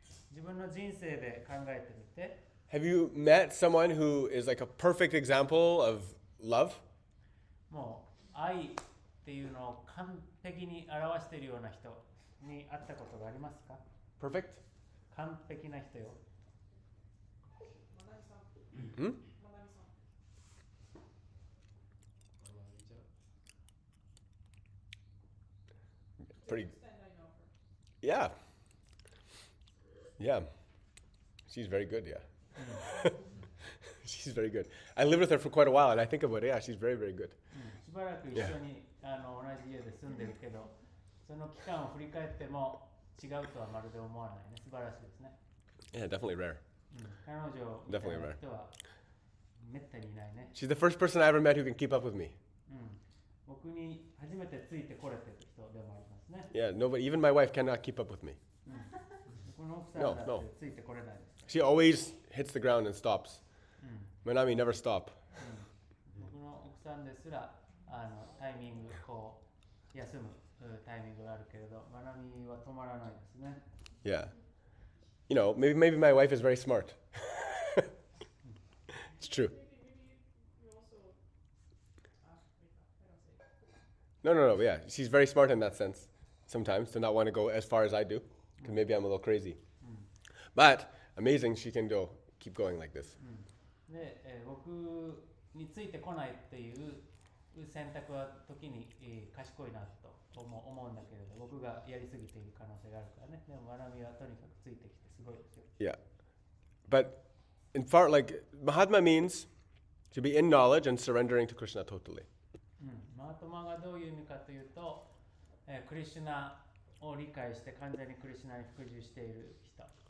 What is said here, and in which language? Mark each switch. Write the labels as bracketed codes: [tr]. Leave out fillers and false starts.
[ja] 自分の人生で考えてみて。 [en] Have you met someone who is like a perfect example of love? [ja] もう愛っていうのを完璧に表しているような人に会ったことがありますか？ [en] Perfect? [ja] 完璧な人よ。 [en] Pretty. Yeah. Yeah. She's very good, yeah. She's very good. I lived with her for quite a while, and I think about it, yeah, she's very, very good. [ja] しばらく一緒に同じ家で住んでるけど、その期間を振り返っても違うとはまるで思わないね。素晴らしいですね。 [en] Yeah, definitely rare. [ja] 彼女みたいな人はめったにいないね。 [en] She's the first person I ever met who can keep up with me. [ja] 僕に初めてついてこれてる人でもありますね。 [en] Yeah, nobody, even my wife cannot keep up with me. [ja] 僕の奥さんだってついてこれないです。 [en] She always hits the ground and stops. Manami never stop. [ja] 僕の奥さんですらタイミングこう休むタイミングがあるけれど、マナミは止まらないですね。 [en] Yeah. You know, maybe my wife is very smart. It's true. No. Yeah, she's very smart in that sense. Sometimes to not want to go as far as I do, because maybe I'm a little crazy. But amazing, she can keep going like this. [ja] で、僕についてこないっていう選択は時に、賢いなと思うんだけれど、僕がやりすぎている可能性があるからね。でもまなみはとにかくついてきてすごいですよ。 [en] Yeah, but in far like Mahatma means to be in knowledge and surrendering to Krishna totally. [ja] マートマがどういう意味かというと、クリシュナを理解して完全にクリシュナに服従している人。